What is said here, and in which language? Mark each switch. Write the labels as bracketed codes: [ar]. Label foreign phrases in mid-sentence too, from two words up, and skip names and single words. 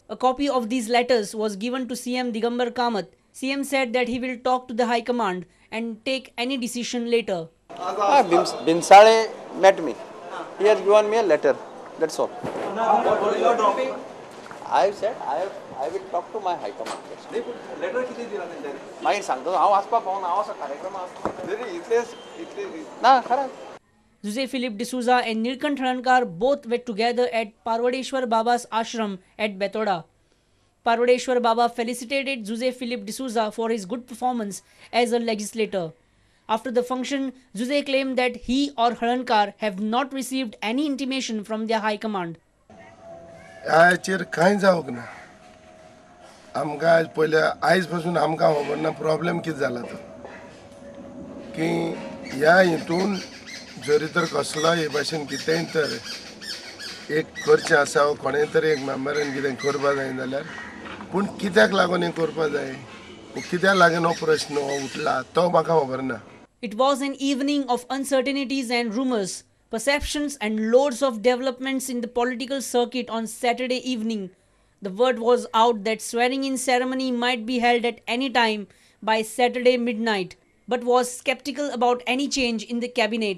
[en] A copy of these letters was given to CM Digambar Kamath. CM said that he will talk to the High Command and take any decision later. Bhinsale met me. He has given me a letter. That's all. What is your topic? I said I will talk to my High Command. [mr] लेटर किती दिला त्यांनी [kok] मागीर सांगतो हांव वचपाक पावना हांव असो कार्यक्रम आसता तरी इतले ना खरंच. [en] Zuzay Philip D'Souza and Neelkant Halankar both were together at Parvadeshwar Baba's ashram at Betoda. Parvadeshwar Baba felicitated Zuzay Philip D'Souza for his good performance as a legislator. After the function, Zuzay claimed that he or Halankar have not received any intimation from their High Command. [kok] आयचेर कांय जावंक ना आमकां आज पयले आयज पासून आमकां खबर ना प्रॉब्लेम कितें जाला तो की ह्या हितून जरी तर कसलो हे भाशेन कितेंय तर एक करचें आसा कोणें तरी एक मेंबरान कितें करपा जाय जाल्यार पूण कित्याक लागून हें करपा जाय कित्याक लागून हो प्रश्न उठला तो म्हाका खबर ना. [en] It was an evening of uncertainties and rumors, perceptions and loads of developments in the political circuit on Saturday evening. The word was out that swearing-in ceremony might be held at any time by Saturday midnight, but was skeptical about any change in the cabinet.